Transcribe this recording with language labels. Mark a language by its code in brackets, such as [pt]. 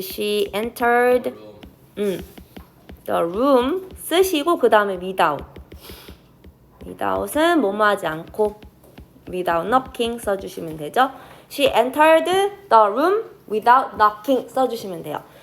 [en] She entered the room [ko] 쓰시고 그 다음에 [en] without. [ko] without은 뭐뭐 하지 않고 [en] without knocking [ko] 써주시면 되죠. [en] She entered the room without knocking [ko] 써주시면 돼요.